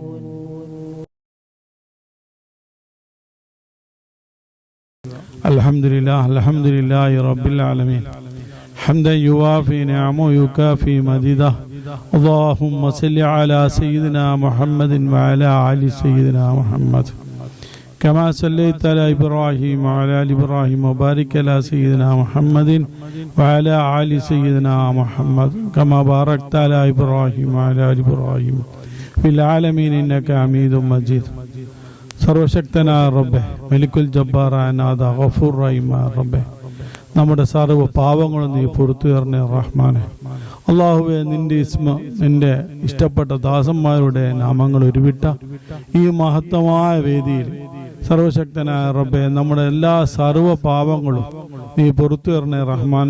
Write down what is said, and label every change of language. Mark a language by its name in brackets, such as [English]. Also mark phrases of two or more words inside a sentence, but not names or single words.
[Arabic] الحمد لله رب العالمين حمدا يوافي نعمه يكافي مزيده اللهم صل على سيدنا محمد وعلى آل سيدنا محمد كما صليت على إبراهيم وعلى آل إبراهيم وبارك على سيدنا محمد وعلى آل سيدنا محمد كما باركت على إبراهيم وعلى آل إبراهيم في العالمين إنك حميد مجيد. [Malayalam] സർവശക്തനായ റബ്ബേ, മലിക്കുൽ ജബ്ബാറായ നാഥ, ഗഫൂർ റഹീമായ റബ്ബേ, നമ്മുടെ സർവ്വ പാപങ്ങളും നീ പുറത്തു തരണേ റഹ്മാനെ. അള്ളാഹുവേ, നിന്റെ ഇസ്മ, നിന്റെ ഇഷ്ടപ്പെട്ട ദാസന്മാരുടെ നാമങ്ങൾ ഉരുവിട്ട ഈ മഹത്തമായ വേദിയിൽ സർവശക്തനായ റബ്ബേ, നമ്മുടെ എല്ലാ സർവ്വ പാപങ്ങളും നീ പുറത്തു തരണേ റഹ്മാനെ.